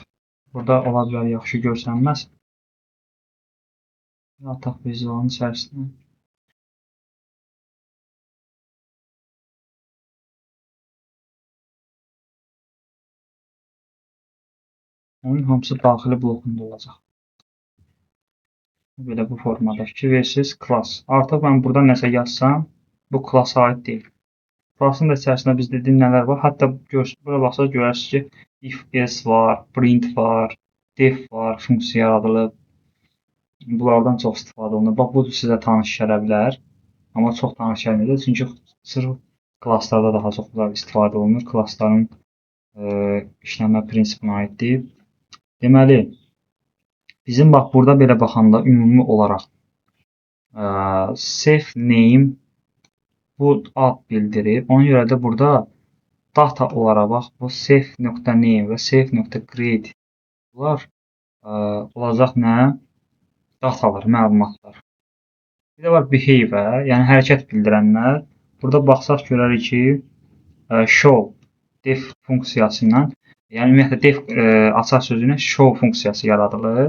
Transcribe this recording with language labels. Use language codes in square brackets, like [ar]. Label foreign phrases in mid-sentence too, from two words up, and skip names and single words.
[az] Burada ola bilər yaxşı görsənməz. Ataq vizualın içərisində. Onun hamısı daxili blokunda olacaq. Belə bu formada [en] versus class. [az] Artıq mən burada nəsə yazsam, bu klassa aid deyil. Klassın da içərisində biz dediyim nələr var. Hətta bura baxsaq görərsiniz ki, [en] if else [az] var, print var, def var, funksiya yaradılıb. Bunlardan çox istifadə olunur. Bax, bu sizə tanış gələ bilər. Amma çox tanış gəlməyəcək. Çünki sırf klasslarda daha çox istifadə olunur. Klassların işləmə prinsipinə aiddir. Deməli, bizim bax, burada belə baxanda ümumi olaraq Self name bu ad bildirir. Ona görə də burada data olaraq bax bu self.name və self.create bunlar olacaq nə? Datalar, məlumatlar. Bir də var behavior, yəni hərəkət bildirənlər. Burada baxsaq görərik ki, show def funksiyası ilə, yəni ümumiyyətlə def açar sözü ilə show funksiyası yaradılır.